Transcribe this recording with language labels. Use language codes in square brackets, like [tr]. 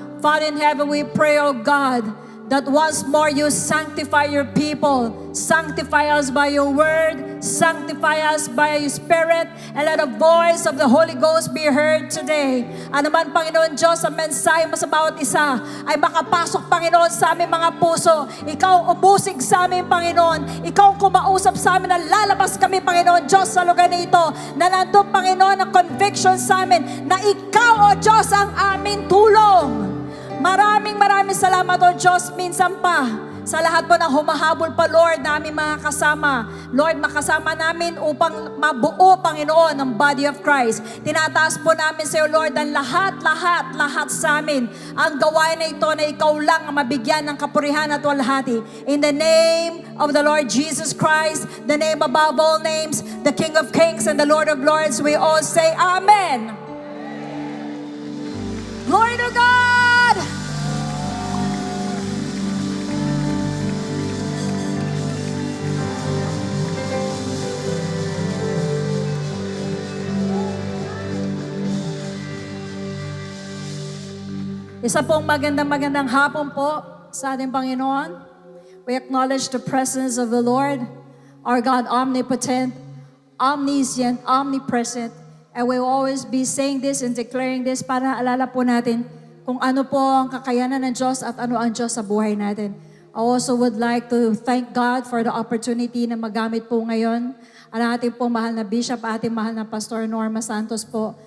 [en] Father in heaven, we pray, O God, that once more you sanctify your people. Sanctify us by your word. Sanctify us by your spirit. And let the voice of the Holy Ghost be heard today. [tl] Ano man, Panginoon Diyos, ang mensahe mo sa bawat isa ay makapasok, Panginoon, sa aming mga puso. Ikaw umusig sa amin, Panginoon. Ikaw kumausap sa amin na lalabas kami, Panginoon Diyos, sa lugar na ito. Na nandun, Panginoon, ang conviction sa amin na ikaw, O Diyos, ang aming tulong. Maraming salamat, O Diyos, minsan pa sa lahat po ng humahabol pa, Lord, na aming mga kasama. Lord, makasama namin upang mabuo, Panginoon, ang [en] body of Christ. [tl] Tinataas po namin sa iyo, Lord, ang lahat sa amin. Ang gawain na ito na ikaw lang ang mabigyan ng kapurihan at walhati. [en] In the name of the Lord Jesus Christ, the name above all names, the King of Kings and the Lord of Lords, we all say Amen. Glory to God! [tl] Isa pong magandang hapon po sa ating Panginoon. [en] We acknowledge the presence of the Lord, our God, omnipotent, omniscient, omnipresent. And we will always be saying this and declaring this [tl] para alala po natin kung ano po ang kakayanan ng Diyos at ano ang Diyos sa buhay natin. [en] I also would like to thank God for the opportunity [tl] na magamit po ngayon ang ating pong mahal na Bishop, ating mahal na Pastor Norma Santos po.